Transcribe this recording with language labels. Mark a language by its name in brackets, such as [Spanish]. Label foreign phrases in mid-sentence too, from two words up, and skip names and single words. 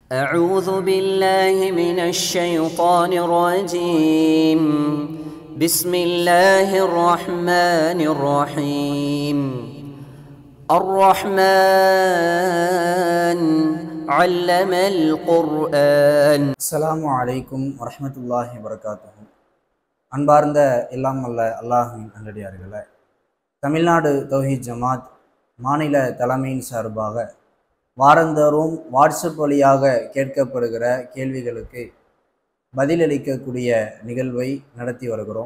[Arabic] أعوذ بالله من الشيطان الرجيم. بسم الله الرحمن الرحيم. الرحمن علم القرآن. السلام عليكم ورحمة الله وبركاته. [Tamil] அன்பார்ந்த எல்லாம் வல்ல அல்லாஹ்வின் நல்லடியார்களே, தமிழ்நாடு தௌஹீத் ஜமாத் மாநில தலைமையின் சார்பாக வாரந்தோறும் வாட்ஸ்அப் வழியாக கேட்கப்படுகிற கேள்விகளுக்கு பதிலளிக்கக்கூடிய நிகழ்வை நடத்தி வருகிறோம்.